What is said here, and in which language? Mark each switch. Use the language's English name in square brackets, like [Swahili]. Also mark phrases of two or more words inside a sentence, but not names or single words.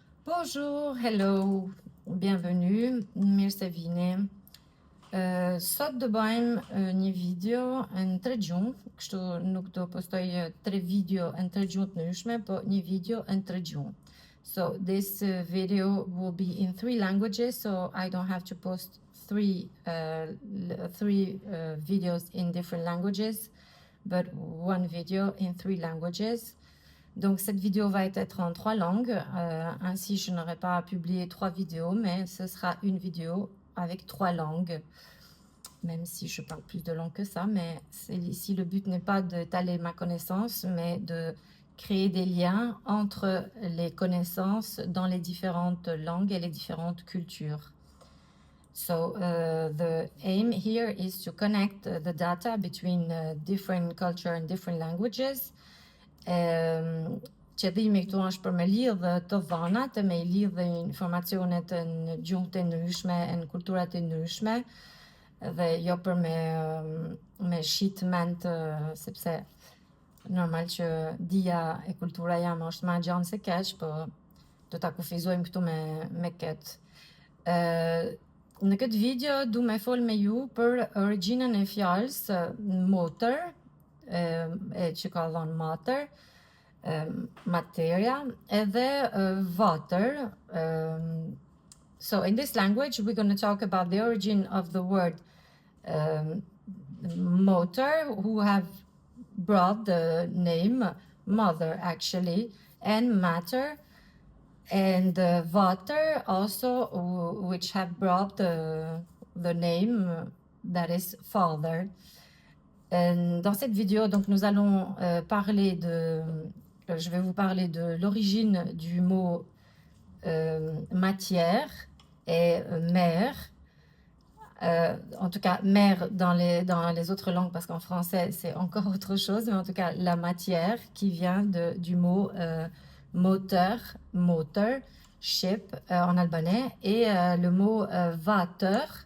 [French] Bonjour, hello, bienvenue, [Albanian] mirë se vini. Sot do bëjmë një video në tre gjuhë, kështu nuk do postoj tre video në tre gjuhë të ndryshme, po një video në tre gjuhë. [English] So this video will be in three languages, so I don't have to post three videos in different languages, but one video in three languages. [French] Donc cette vidéo va être en trois langues, ainsi je n'aurai pas publié trois vidéos, mais ce sera une vidéo avec trois langues, même si je parle plus de langues que ça, mais ici le but n'est pas d'étaler ma connaissance, mais de créer des liens entre les connaissances dans les différentes langues et les différentes cultures. [English] So the aim here is to connect the data between different culture and different languages. [Albanian] Qëllimi këtu është për me lidhë të dhanat, me i lidhë informacionet në gjuhët e ndryshme, në kulturat e ndryshme, dhe jo për me shit ment, sepse normal që dia e kultura jam është ma gjanë se keq, po do ta kufizojmë këtu me këtë. Në këtë video du me fol me ju për origjinën e fjalës motor, që ka dhënë mater, materia, edhe water. [English] So in this language we're going to talk about the origin of the word motor, who have brought the name mother actually, and matter, and water also, which have brought the name that is father. [French] Dans cette vidéo, donc, nous allons je vais vous parler de l'origine du mot matière et mère. En tout cas, mère dans les autres langues, parce qu'en français, c'est encore autre chose, mais en tout cas, la matière qui vient du mot moteur, ship en albanais, et le mot water.